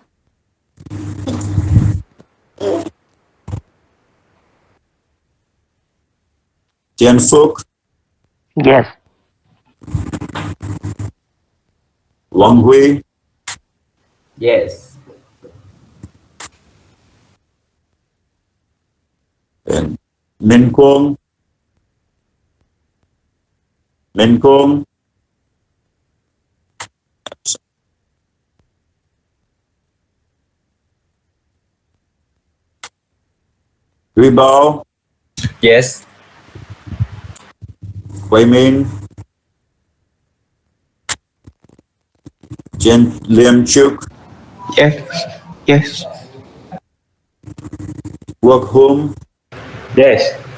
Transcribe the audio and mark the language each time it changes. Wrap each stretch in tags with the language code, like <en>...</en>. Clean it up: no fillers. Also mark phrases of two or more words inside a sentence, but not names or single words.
<en>Tien Phuc, Yes. Wang Hui, Yes. and Min Kuang, Min Kuang, Huy Bao, Yes. Wei Min, Jen Liam Chuk, Yes. Yes. Guoc Hum, Yes.</en>